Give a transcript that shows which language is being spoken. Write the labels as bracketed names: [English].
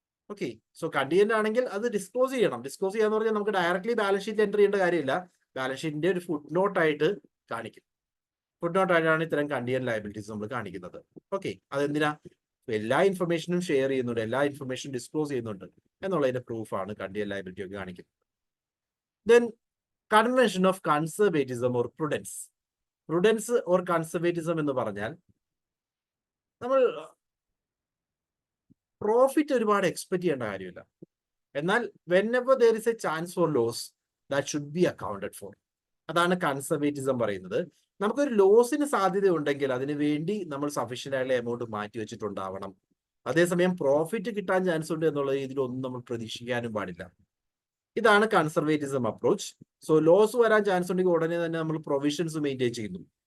[Malayalam] Okay, so contingent ആണെങ്കിൽ അത് disclose ചെയ്യണം. ഡിസ്ക്ലോസ് ചെയ്യാന്ന് പറഞ്ഞാൽ നമുക്ക് ഡയറക്ട്ലി ബാലൻസ് ഷീറ്റ് എൻ്റർ ചെയ്യേണ്ട കാര്യമില്ല, ബാലൻസ് ഷീറ്റിന്റെ ഒരു ഫുട് നോട്ടായിട്ട് കാണിക്കും. ഫുട് നോട്ടായിട്ടാണ് ഇത്തരം കണ്ടിജന്റ് ലയബിലിറ്റീസ് നമ്മൾ കാണിക്കുന്നത്. ഓക്കെ, അതെന്തിനാ? എല്ലാ ഇൻഫർമേഷനും ഷെയർ ചെയ്യുന്നുണ്ട്, എല്ലാ ഇൻഫർമേഷനും ഡിസ്ക്ലോസ് ചെയ്യുന്നുണ്ട് എന്നുള്ളതിന്റെ പ്രൂഫാണ് കണ്ടിജന്റ് ലയബിലിറ്റി ഒക്കെ കാണിക്കുന്നത്. [English] Then convention of conservatism or prudence. [Malayalam] Prudence or conservatism എന്ന് പറഞ്ഞാൽ നമ്മൾ പ്രോഫിറ്റ് ഒരുപാട് എക്സ്പെക്ട് ചെയ്യേണ്ട കാര്യമില്ല. [English] എന്നാൽ whenever there is a chance for loss, that should be accounted for. [Malayalam] അതാണ് കൺസർവേറ്റിസം പറയുന്നത്. നമുക്കൊരു ലോസിന് സാധ്യത ഉണ്ടെങ്കിൽ അതിന് വേണ്ടി നമ്മൾ സഫീഷ്യന്റ് ആയിട്ടുള്ള എമൗണ്ട് മാറ്റി വെച്ചിട്ടുണ്ടാവണം. അതേസമയം പ്രോഫിറ്റ് കിട്ടാൻ ചാൻസ് ഉണ്ട് എന്നുള്ള രീതിയിലൊന്നും നമ്മൾ പ്രതീക്ഷിക്കാനും പാടില്ല. ഇതാണ് കൺസർവേറ്റിസം അപ്രോച്ച്. സോ ലോസ് വരാൻ ചാൻസ് ഉണ്ടെങ്കിൽ ഉടനെ തന്നെ നമ്മൾ പ്രൊവിഷൻസ് മെയിൻറ്റെയിൻ ചെയ്യുന്നു.